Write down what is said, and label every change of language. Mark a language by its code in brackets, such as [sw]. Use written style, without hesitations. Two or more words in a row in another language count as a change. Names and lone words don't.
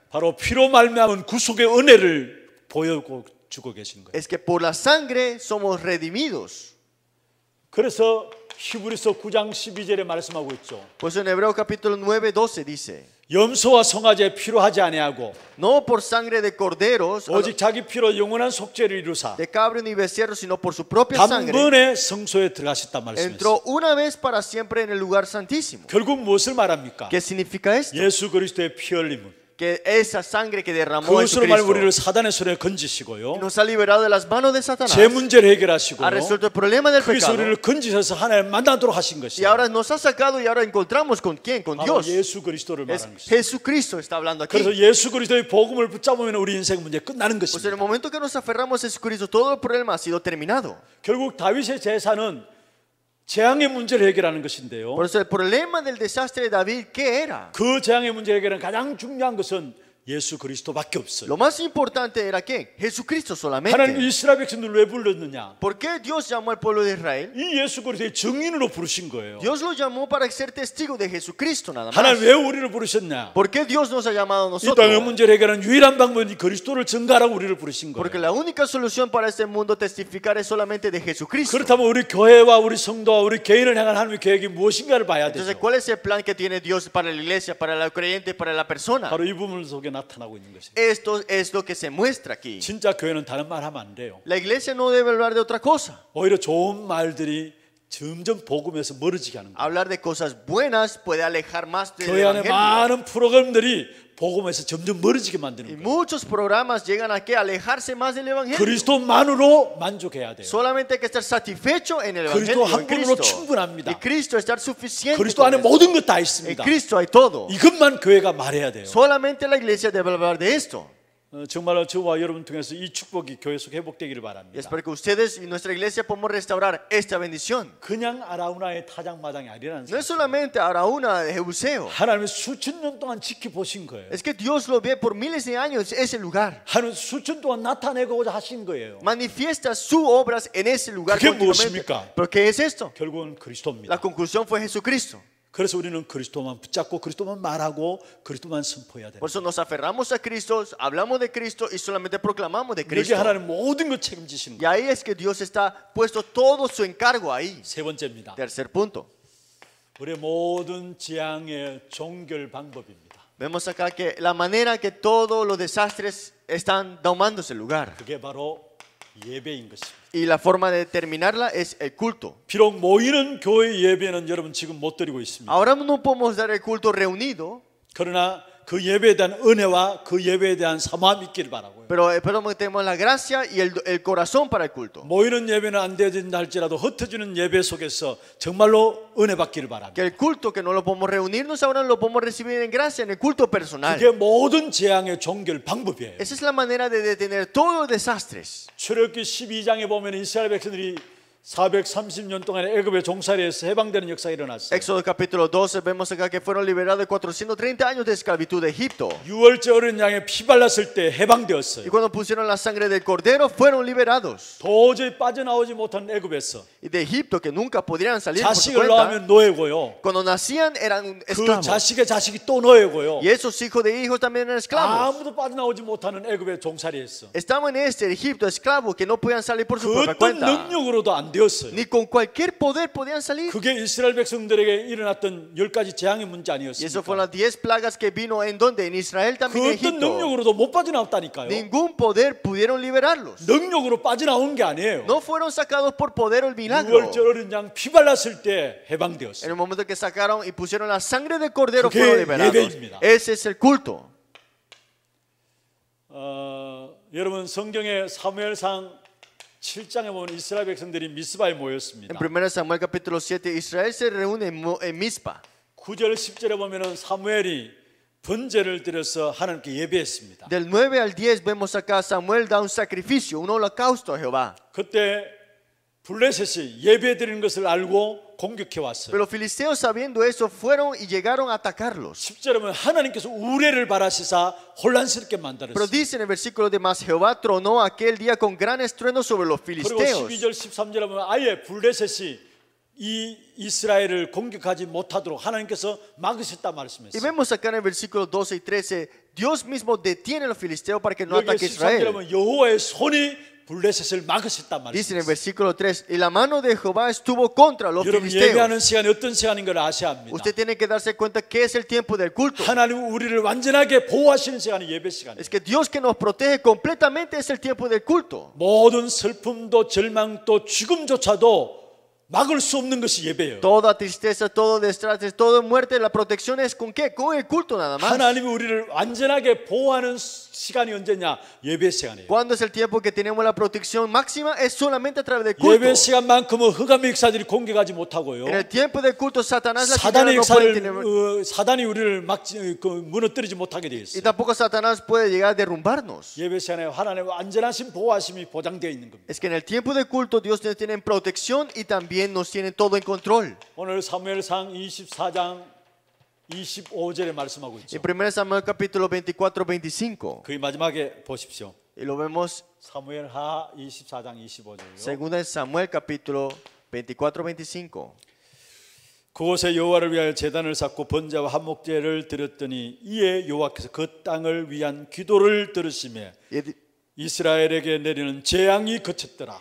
[ko] 바로 피로 말미암은 구속의 은혜를 보여주고 계신 거예요. [es] Es que por la sangre somos redimidos. [ko] 그래서 히브리서 9장 12절에 말씀하고 있죠. [es] Pues en Hebreo capítulo 9:12 dice: [ko] 염소와 송아지에 피로 하지 아니하고 [es] No por sangre de corderos, [ko] 오직 자기 피로 영원한 속죄를 이루사 [es] de cabrio ni becerro, sino por su propia sangre [ko] 단번에 성소에 들어가셨단 말씀이었어요. [es] entró una vez para siempre en el lugar santísimo. [ko] 결국 무엇을 말합니까? [es] ¿Qué significa esto? [ko] 예수 그리스도의 피 흘림은 [es] que esa sangre que derramó [ko] 그것으로 말 [es] Jesucristo [ko] 우리를 사단의 손에 건지시고요. [es] nos ha liberado de las manos de Satanás, [ko] 제 문제를 [es] ha [ko] 해결하시고요. [es] resuelto el problema del [ko] 거기서 [es] pecado [ko] 우리를 건지셔서 하나님 만나도록 하신 [es] y [ko] 것이에요. [es] ahora nos ha sacado y ahora encontramos con quién, con [ko] 바로 [es] Dios. [ko] 예수 그리스도를 [es] Es [ko] 말하는 것이죠. [es] Jesucristo está hablando aquí. [ko] 그래서 예수 그리스도의 복음을 붙잡으면 우리 인생 문제 끝나는 [es] Pues en el [ko] 것입니다. [es] momento que nos aferramos a Jesucristo, todo el problema ha sido terminado. [ko] 결국 다윗의 제사는 재앙의 문제를 해결하는 것인데요. [es] Por eso el problema del desastre de David, ¿qué era? [ko] 그 재앙의 문제를 해결하는 가장 중요한 것은 예수 그리스도밖에 없어요. [es] Lo más importante era ¿qué? Jesucristo [ko] 하나님 [es] solamente. [ko] 이스라엘 백성들을 왜 불렀느냐? [es] ¿Por qué Dios llamó al pueblo de Israel? [ko] 이 예수 그리스도의 증인으로 부르신 거예요. [es] Dios lo llamó para ser testigo de Jesucristo nada [ko] 하나님 [es] más. [ko] 왜 우리를 부르셨냐? [es] ¿Por qué Dios nos ha llamado a [ko] 이 땅의 [es] nosotros? [ko] 문제를 해결하는 유일한 방법이 그리스도를 증가하라고 우리를 부르신 [es] Porque [ko] 거예요. [es] la única solución para este mundo testificar es solamente de Jesucristo. [ko] 그렇다면 우리 교회와 우리 성도와 우리 개인을 향한 하나님의 계획이 무엇인가를 봐야 [es] Entonces, [ko] 되죠. [es] ¿cuál es el plan que tiene Dios para la iglesia, para el creyente, para la persona? [ko] 바로 이 부분 속에 나타나고 있는 것입니다. [es] Esto es lo que se muestra aquí. [ko] 진짜 교회는 다른 말 하면 안 돼요. [es] La iglesia no debe hablar de otra cosa. [ko] 오히려 좋은 말들이 점점 복음에서 멀어지게 하는 거예요. [es] Hablar de cosas buenas puede alejar más del [ko] 교회 안에 [es] evangelio. [ko] 많은 프로그램들이 복음에서 점점 멀어지게 [es] Y [ko] 만드는 거예요. [es] muchos programas llegan a ¿qué? Alejarse más del evangelio. [ko] 그리스도만으로 만족해야 돼요. [es] Solamente hay que estar satisfecho en el [ko] 그리스도 [es] evangelio, [ko] 한 [es] en [ko] 분으로 [es] Cristo. [ko] 충분합니다. [es] Y Cristo estar suficiente. [ko] 그리스도 [es] con [ko] 안에 [es] esto. [ko] 모든 것 다 [es] En [ko] 있습니다. [es] Cristo hay todo. [ko] 이것만 교회가 말해야 돼요. [es] Solamente la iglesia debe hablar de esto. [ko] 정말로 저와 여러분 통해서 이 축복이 교회 속에 회복되기를 [es] Y [ko] 바랍니다. [es] espero que ustedes y nuestra iglesia podamos restaurar esta bendición. [ko] 그냥 아라우나의 타작마당이 아니라는 [es] No es [ko] 사실. [es] solamente Araúna de Jebuseo. [ko] 하나님이 수천 년 동안 지켜보신 거예요. [es] Es que Dios lo ve por miles de años ese lugar. [ko] 하나님 수천 동안 나타내고자 하신 거예요. [es] Manifiesta sus obras en ese lugar ¿Qué continuamente. [ko] 무엇입니까? [es] ¿Pero qué es esto? [ko] 결국은 그리스도입니다. [es] La conclusión fue Jesucristo. [ko] 그래서 우리는 그리스도만 붙잡고 그리스도만 말하고 그리스도만 선포해야 돼요. [es] Por eso nos aferramos a Cristo, hablamos de Cristo y solamente proclamamos de [ko] 여기 [es] Cristo. [ko] 하나님 모든 걸 책임지시는 [es] Y [ko] 거예요. [es] ahí es que Dios está puesto todo su encargo ahí. [ko] 세 번째입니다. [es] Tercer punto. [ko] 우리 모든 재앙의 종결 방법입니다. [es] Vemos acá que la manera que todos los desastres están domándose el lugar. [ko] 그게 바로 예배인 것입니다. [es] Y la forma de terminarla es el culto. [ko] 비록 모이는 교회 예배는 여러분 지금 못 드리고 있습니다. [es] Ahora no podemos dar el culto reunido, [ko] 그러나 그 예배에 대한 은혜와 그 예배에 대한 사모함이 있기를 바라고요. [es] pero tenemos la gracia y el corazón para el culto. [ko] 모이는 예배는 안 되어진다 할지라도 흩어지는 예배 속에서 정말로 은혜 받기를 [es] Que [ko] 바랍니다. [es] el culto que no lo podemos reunirnos ahora lo podemos recibir en gracia en el culto personal. [ko] 그게 모든 재앙의 종결 방법이에요. [es] Esa es la manera de detener todos los desastres. [ko] 출애굽기 12장에 보면 이스라엘 백성들이 430년 동안 애굽의 종살이에서 해방되는 역사가 일어났어요. [es] Éxodo capítulo 12 vemos acá que fueron liberados de 430 años de esclavitud de Egipto. [ko] 유월절 어린 양에 피 발랐을 때 [es] Y [ko] 해방되었어요. [es] cuando pusieron la sangre del cordero fueron liberados. [ko] 도저히 빠져나오지 못한 애굽에서 [es] Y de Egipto que nunca podrían salir por su [ko] 자식을 [es] cuenta. [ko] 낳으면 노예고요. [es] Cuando nacían eran [ko] 그 [es] esclavos. [ko] 자식의 자식이 또 노예고요. [es] Y esos hijos de hijos también eran esclavos. [ko] 아무도 빠져나오지 못하는 애굽의 종살이였어. [es] Estaban en este Egipto esclavos que no podían salir por su [ko] 그 [es] propia [ko] 어떤 [es] cuenta. [ko] 능력으로도 안 되었어요. [es] Ni con cualquier poder podían salir. [ko] 그게 이스라엘 백성들에게 일어났던 10가지 재앙의 문제 [es] Y eso fueron [ko] 아니었습니까? [es] las 10 plagas que vino en donde? En Israel [ko] 그 [es] también en [ko] 어떤 [es] Egipto. [ko] 능력으로도 못 빠져나왔다니까요. [es] Ningún poder pudieron liberarlos. [ko] 능력으로 빠져나온 게 아니에요. [es] No fueron sacados por poder o el milagro. [ko] 유월절 어린 양 피 발랐을 때 [es] En [ko] 해방되었어요. [es] el momento que sacaron y pusieron la sangre del cordero [ko] 그게 [es] fueron liberados. [ko] 예배입니다. [es] Ese es el culto. [ko] 여러분 성경의 사무엘상 7장에 보면 이스라엘 백성들이 미스바에 [es] En [ko] 모였습니다. [es] 1 Samuel capítulo 7 Israel se reúne en Mizpa. [ko] 9절 10절에 보면은 사무엘이 번제를 드려서 하나님께 예배했습니다. [es] Del 9 al 10 vemos acá Samuel da un sacrificio, un holocausto a Jehová. [ko] 그때 블레셋이 예배 드리는 것을 알고 공격해 왔어요. [es] Pero los filisteos sabiendo eso fueron y llegaron a atacarlos. [ko] 10절에 보면 하나님께서 우레를 바라시사 혼란스럽게 [es] Pero [ko] 만들었어요. [es] dice en el versículo de más, Jehová tronó aquel día con gran estruendo sobre los [ko] 그리고 [es] filisteos. [ko] 12절 13절에 보면 아예 블레셋이 이 이스라엘을 공격하지 못하도록 하나님께서 막으셨다 [es] Y [ko] 말씀했어요. [es] vemos acá en el versículo 12 y 13, Dios mismo detiene a los filisteos para que no [ko] 여기 [es] ataque a [ko] 13절에 [es] Israel. [ko] 보면 여호와의 손이 블레셋을 막으셨다 [es] Dice en el [ko] 말씀했어요. [es] versículo 3, y la mano de Jehová estuvo contra los [ko] 여러분 [es] filisteos. [ko] 예배하는 시간이 어떤 시간인 걸 아셔야 합니다. [es] Usted tiene que darse cuenta que es el tiempo del culto. [ko] 하나님 우리를 완전하게 보호하시는 시간이 예배 시간이에요. [es] Es que Dios que nos protege completamente es el tiempo del culto. [ko] 모든 슬픔도 절망도 죽음조차도 막을 수 없는 것이 예배예요. [es] Toda tristeza, todo desastre, toda muerte, la protección es ¿con qué? Con el culto nada más. [ko] 하나님이 우리를 완전하게 보호하는 시간이 언제냐? 예배 시간이에요. [es] ¿Cuándo es el tiempo que tenemos la protección máxima? Es solamente a través del culto. [ko] 예배 시간만큼은 흑암의 역사들이 공격하지 못하고요. [es] En el tiempo del culto, Satanás, las [ko] 사단의 [es] tinieblas no pueden [ko] 역사를 [es] tener, [ko] 사단이 우리를 무너뜨리지 못하게 되어 [es] y [ko] 있어요. [es] tampoco Satanás puede llegar a derrumbarnos. [ko] 예배 시간에 하나님의 완전하신 보호하심이 보장되어 있는 겁니다. [es] Es que en el tiempo del culto Dios nos tiene en protección y también nos tiene todo en control. [ko] 오늘 사무엘상 24장 25절에 말씀하고 [es] En [ko] 있죠. [es] 1 Samuel capítulo 24, 25, [ko] 그 마지막에 보십시오. [es] y lo vemos [ko] 사무엘하 24장 25절요. [es] según Samuel capítulo 24, 25. [ko] 그곳에 여호와를 위하여 제단을 쌓고 번제와 한목제를 드렸더니 이에 여호와께서 그 땅을 위한 기도를 들으시며 이스라엘에게 내리는 재앙이 그쳤더라.